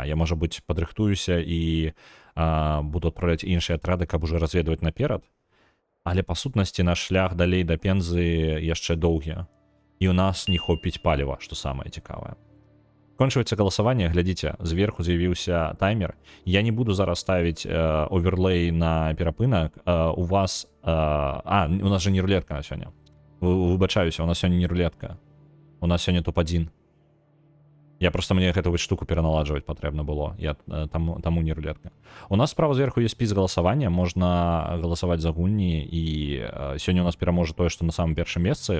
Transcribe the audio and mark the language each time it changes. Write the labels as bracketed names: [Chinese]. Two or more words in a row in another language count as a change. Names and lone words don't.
[Belarusian] Я, можа быць, падрыхтуюся і буду адправляць іншыя атрады, каб уже разведваць наперад. Але па сутнасці наш шлях далей да Пензы яшчэ доўгі. І ў нас не хопіць паліва, што самае цікавае. [Russian] Кончивается голосование, [Belarusian] глядите, зверху з'явіўся таймер. Я не буду зараз [Russian] ставить оверлей [Belarusian] на перапынак. У вас... у нас же не рулетка на сёння. Выбачаюся, у нас сёння не рулетка. У нас сёння топ-1. Я просто мне гэту вось штуку пераналаджваць патрэбна было. Я таму не рулетка. У нас справа зверху есть спіс галасавання, можна галасаваць за гульні, і сёння у нас пераможа тое, што на самым першым месцы.